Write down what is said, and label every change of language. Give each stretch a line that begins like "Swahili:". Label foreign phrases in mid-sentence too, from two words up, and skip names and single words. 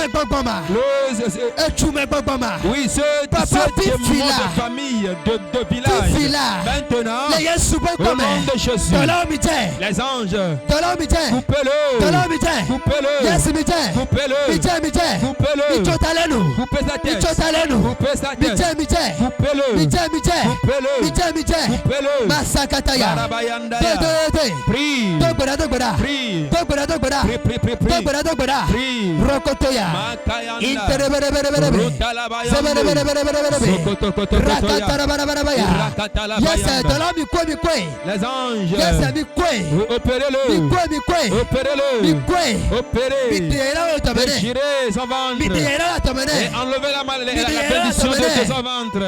French: Oui, ceux de famille, de village, maintenant, au nom de Jésus, les anges, coupez-le, coupez-le, coupez-le, coupez-le, coupez sa tête, coupez sa tête. Coupez-le. Coupez-le. Coupez-le. Masakataya. Barabayanda. Prie. Prie. Prie. Prie. Prie. Rokotoya. Makayanda. Yes, les anges. Yes, opérez-le. Opérez-le. Opérez. Déchirez son ventre. Et enlevez la bénédiction de son ventre.